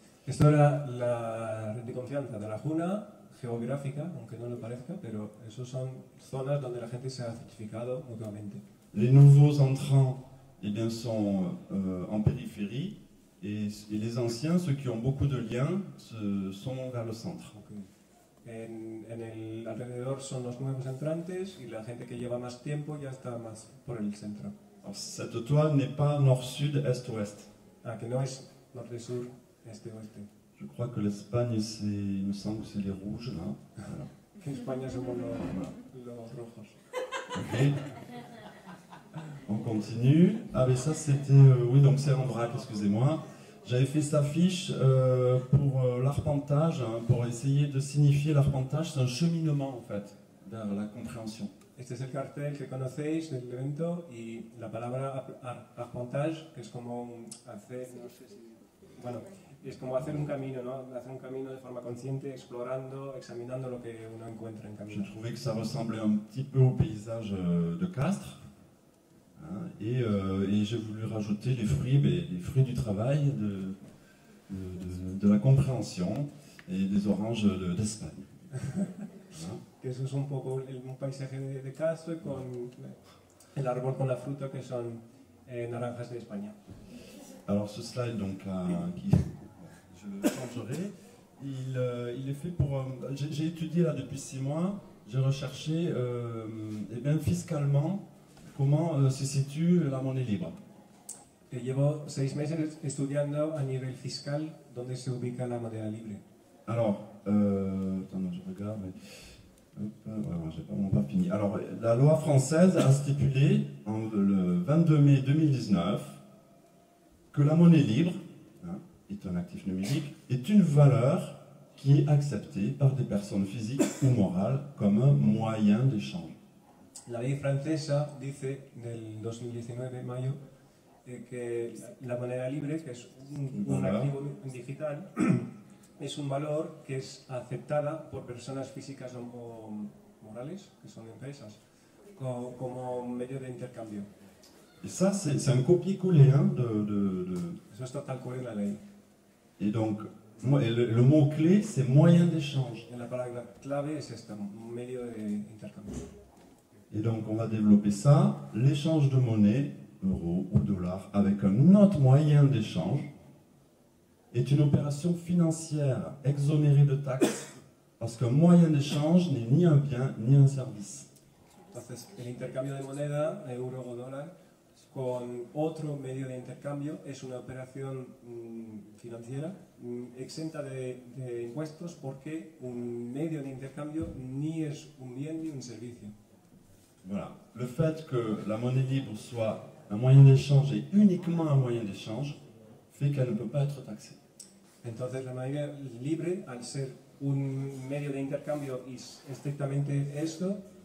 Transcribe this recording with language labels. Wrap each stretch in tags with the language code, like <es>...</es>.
<es>Esto era la red de confianza de la Juna, geográfica, aunque no lo parezca, pero esos son zonas donde la gente se ha certificado mutuamente.</es> <fr>Les nouveaux entrants eh bien, sont en périphérie et les anciens, ceux qui ont beaucoup de liens, sont vers le centre.</fr> <es>En el alrededor son los nuevos entrantes y la gente que lleva más tiempo ya está más por el centro.</es> <fr>Alors, cette toile n'est pas nord-sud, est-ouest.</fr> <es>Ah, que no es norte-sur, este-oeste.</es> <fr>Je crois que l'Espagne, il me semble que c'est les rouges, là. Voilà.</fr> <es>En España somos los rojos.</es> <fr>Ok. On continue. Ah, mais ça, c'était... oui, donc c'est en vrac, excusez-moi. J'avais fait cette affiche pour l'arpentage, hein, pour essayer de signifier l'arpentage. C'est un cheminement, en fait, vers la compréhension.</fr> <es>Este es el cartel que conocéis del evento y la palabra arpentage, que es como hacer, no sé si... Bueno, es como hacer un camino, ¿no? Hacer un camino de forma consciente, explorando, examinando lo que uno encuentra en</es> <fr>Je</fr> <es>camino.</es> <fr>trouvais que ça ressemblait un petit peu au paysage de Castres. Hein, et j'ai voulu rajouter les fruits du travail, de la compréhension et des oranges d'Espagne. Hein.</fr> <es>Que eso es un poco un paisaje de Castro con el árbol con la fruta que son naranjas de España.</es> <fr>Alors ce slide, donc, je le changerai. Il est fait pour... j'ai étudié là depuis 6 mois, j'ai recherché eh bien, fiscalement comment se situe la monnaie libre.</fr> <es>Llevo 6 meses estudiando a nivel fiscal dónde se ubica la moneda libre.</es> <fr>Alors, attends, je regarde, mais... Ouais, j'ai pas fini. Alors, la loi française a stipulé, le 22 mai 2019, que la monnaie libre, hein, est un actif numérique, est une valeur qui est acceptée par des personnes physiques ou morales comme un moyen d'échange.</fr> <es>La ley francesa dice del 2019, mayo, que la moneda libre, que es un activo digital, es un valor que es aceptada por personas físicas o morales, que son empresas, como medio de intercambio.</es> <fr>Et ça, c'est un copier-coller. Hein,</fr> <es>Eso está tal cual en la ley.</es> <fr>Et donc, le mot-clé, c'est moyen d'échange.</fr> <es>La palabra clave es esta, medio de intercambio.</es> <fr>Et donc, on va développer ça, l'échange de monnaie, euro ou dollar, avec un autre moyen d'échange, est une opération financière exonérée de taxes, parce qu'un moyen d'échange n'est ni un bien ni un service.</fr> <es>Entonces, el intercambio de moneda, euro o dólar, con otro medio de intercambio es una operación financiera exenta de impuestos porque un medio de intercambio ni es un bien ni un servicio.</es> <fr>Voilà. Le fait que la monnaie libre soit un moyen d'échange et uniquement un moyen d'échange fait qu'elle ne peut pas être taxée.</fr> <es>Entonces, la moneda libre, al ser un medio de intercambio y estrictamente esto,</es>